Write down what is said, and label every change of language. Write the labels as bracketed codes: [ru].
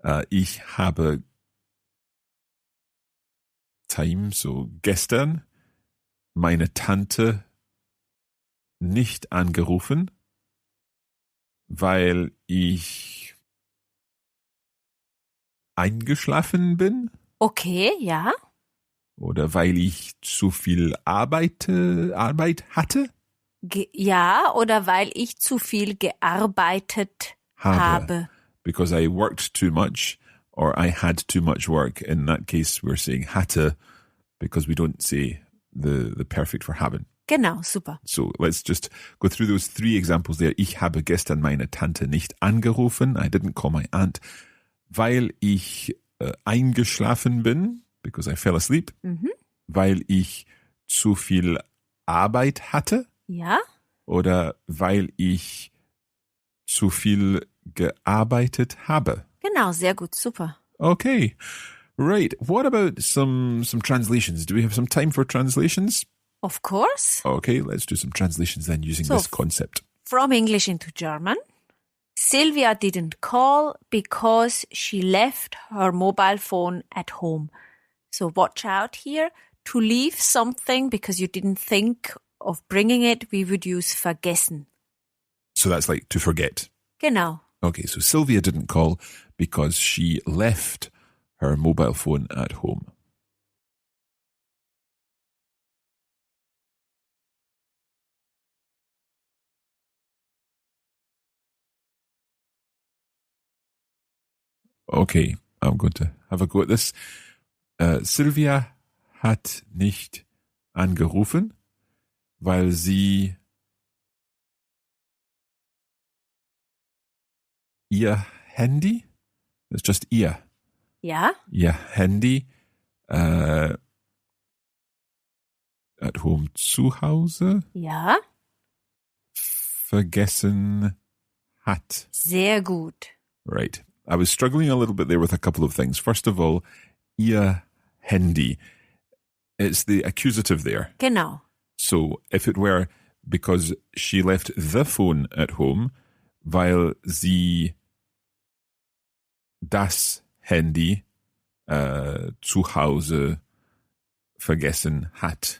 [de] Ich habe gestern meine Tante nicht angerufen, weil ich eingeschlafen bin. Okay, ja. Oder weil ich zu viel Arbeit hatte. Ja, oder weil ich zu viel gearbeitet habe. [en] Because I worked too much or I had too much work. In that case, we're saying hatte because we don't say the perfect for haben. [de] Genau, super. [en] So let's just go through those 3 examples there. [de] Ich habe gestern meine Tante nicht angerufen. [en] I didn't call my aunt. [de] Weil ich eingeschlafen bin. [en] Because I fell asleep. Mhm. [de] Weil ich zu viel Arbeit hatte. Ja. Oder weil ich zu viel gearbeitet habe. Genau, sehr gut, super. [en] Okay, right. What about some translations? Do we have some time for translations? Of course. Okay, let's do some translations then using this concept. From English into German. Sylvia didn't call because she left her mobile phone at home. So watch out here. To leave something because you didn't think of bringing it, we would use vergessen. So that's like to forget. [de] Genau. [en] Okay, so Sylvia didn't call because she left her mobile phone at home. Okay, I'm going to have a go at this. [de] Sylvia hat nicht angerufen, weil sie ihr Handy, [en] it's just [de] ihr Handy [en] at home [de] zu Hause vergessen hat. Sehr gut. [en] Right. I was struggling a little bit there with a couple of things. First of all, ihr Handy. It's the accusative there. [de] Genau. [en] So if it were because she left the phone at home, [de] weil sie das Handy zu Hause vergessen hat.